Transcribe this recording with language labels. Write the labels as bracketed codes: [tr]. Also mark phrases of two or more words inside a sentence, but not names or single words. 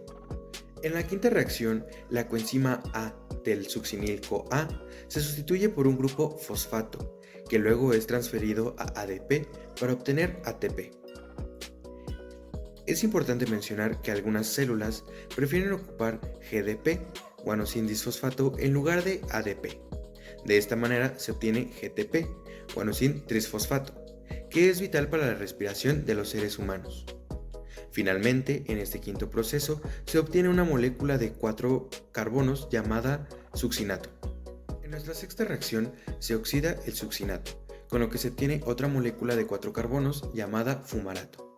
[es] En la quinta reacción, la coenzima A del succinil-CoA se sustituye por un grupo fosfato, que luego es transferido a ADP para obtener ATP. Es importante mencionar que algunas células prefieren ocupar GDP, guanosin disfosfato, en lugar de ADP. De esta manera se obtiene GTP, guanosin trisfosfato, que es vital para la respiración de los seres humanos. Finalmente, en este quinto proceso se obtiene una molécula de 4 carbonos llamada succinato. En nuestra sexta reacción se oxida el succinato, con lo que se obtiene otra molécula de 4 carbonos llamada fumarato.